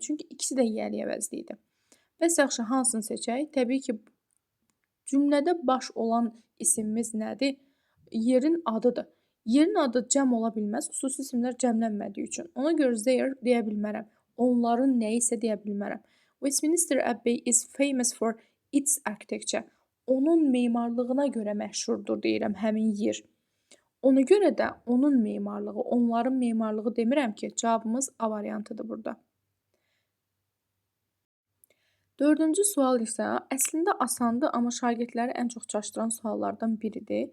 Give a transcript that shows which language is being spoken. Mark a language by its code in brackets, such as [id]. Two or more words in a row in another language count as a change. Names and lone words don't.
[az] Çünki ikisi də yiyəlik əvəzliyidir. Bəs yaxşı, hansını seçək? Təbii ki, cümlədə baş olan isimimiz nədir? Yerin adıdır. Yerin adı cəm ola bilməz, xüsusi isimlər cəmlənmədiyi üçün. Ona görə their deyə bilmərəm. Onların nəyisə deyə bilmərəm. [en] Westminster Abbey is famous for its architecture. [az] Onun memarlığına görə məşhurdur deyirəm həmin yer. Ona görə də onun memarlığı, onların memarlığı demirəm ki, cavabımız A variantıdır burada. Dördüncü sual isə əslində asandır, amma şagirdləri ən çox çaşdıran suallardan biridir.